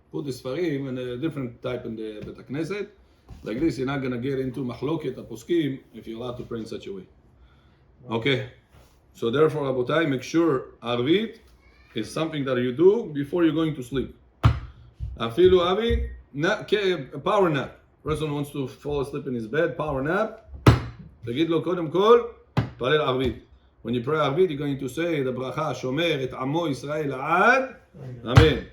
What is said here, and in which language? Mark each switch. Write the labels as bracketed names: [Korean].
[English] Put the Sfarim in a different type in the Bet HaKnesset. Like this, you're not going to get into Mahloket, Aposkim, if you're allowed to pray in such a way. Okay. So therefore, Rabotai, make sure Arvit is something that you do before you're going to sleep. Afilu Avi, power nap. Person wants to fall asleep in his bed, power nap. [Hebrew] תגיד לו קודם כל, פלל ערבית. [English] When you pray ערבית, you're going to say the bracha, [Hebrew] שומר את עמו ישראל עד, [English] amen.